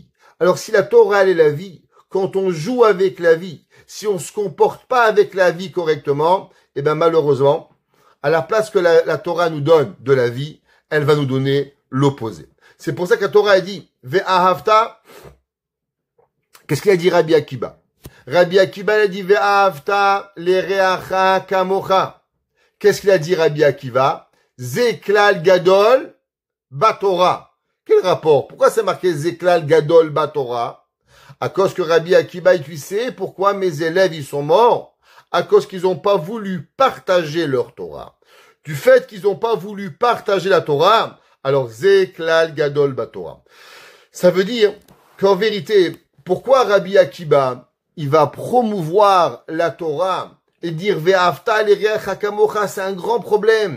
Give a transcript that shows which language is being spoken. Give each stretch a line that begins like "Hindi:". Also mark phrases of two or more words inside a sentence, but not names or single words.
French: Alors, si la Torah, elle est la vie, quand on joue avec la vie, si on se comporte pas avec la vie correctement, eh ben, malheureusement, à la place que la Torah nous donne de la vie, elle va nous donner l'opposé. C'est pour ça que la Torah a dit, Ve'ahavta, qu'est-ce qu'il a dit Rabbi Akiba? Rabbi Akiba a dit,
Hebrew: ואהבת לרעך כמוך.
French: Qu'est-ce qu'il a dit Rabbi Akiva?
Hebrew: זה כלל גדול בתורה.
French: Quel rapport? Pourquoi c'est marqué
Hebrew: זה כלל גדול בתורה?
French: À cause que Rabbi Akiba, il sait pourquoi mes élèves, ils sont morts? À cause qu'ils n'ont pas voulu partager leur Torah. Du fait qu'ils n'ont pas voulu partager la Torah, alors
Hebrew: זה כלל גדול בתורה.
French: Ça veut dire qu'en vérité, pourquoi Rabbi Akiba, il va promouvoir la Torah et dire
Hebrew: ואהבת לרעך כמוך,
French: c'est un grand problème.